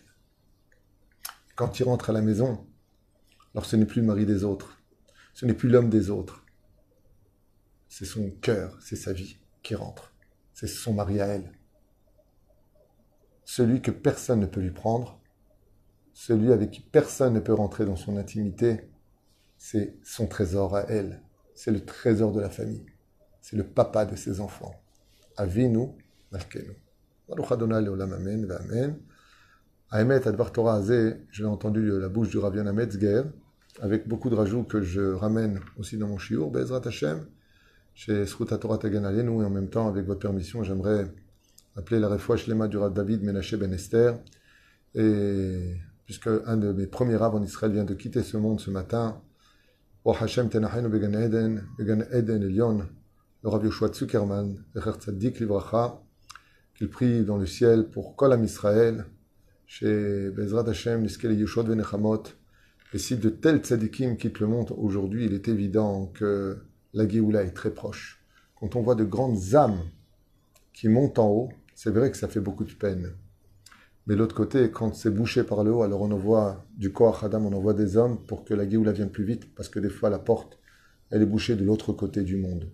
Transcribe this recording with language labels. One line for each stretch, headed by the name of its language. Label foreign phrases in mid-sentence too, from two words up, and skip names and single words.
French: Quand il rentre à la maison, alors ce n'est plus le mari des autres, ce n'est plus l'homme des autres, c'est son cœur, c'est sa vie qui rentre, c'est son mari à elle. Celui que personne ne peut lui prendre, celui avec qui personne ne peut rentrer dans son intimité, c'est son trésor à elle, c'est le trésor de la famille, c'est le papa de ses enfants.
Hebrew: אבינו מלכנו. ברוך ה' לעולם אמן ואמן. האמת דבר תורה הזה,
French: je l'ai entendu de la bouche du Rav Yonah Metzger, avec beaucoup de rajouts que je ramène aussi dans mon shiur,
Hebrew: בעזרת השם,
French: chez
Hebrew: זכות התורה תגן עלינו,
French: et en même temps, avec votre permission, j'aimerais appeler la
Hebrew: רפואה שלמה
French: du Rav David Menashe Ben Esther, et puisque un de mes premiers rabbins en Israël vient de quitter ce monde ce matin,
Hebrew: והשם ינחנו בגן עדן עליון,
French: le Rav Yoshua Zuckerman,
Hebrew: זכר צדיק לברכה,
French: qu'il prie dans le ciel pour
Hebrew: כל עם ישראל,
French: chez
Hebrew: בעזרת השם, נזכה ישועה ונחמות.
French: Et si de tels tzadikim quittent le monde aujourd'hui, il est évident que la Géoula est très proche. Quand on voit de grandes âmes qui montent en haut, c'est vrai que ça fait beaucoup de peine. Mais de l'autre côté, quand c'est bouché par le haut, alors on envoie du
Hebrew: כוח אדם,
French: on envoie des hommes pour que la Géoula vienne plus vite, parce que des fois la porte, elle est bouchée de l'autre côté du monde.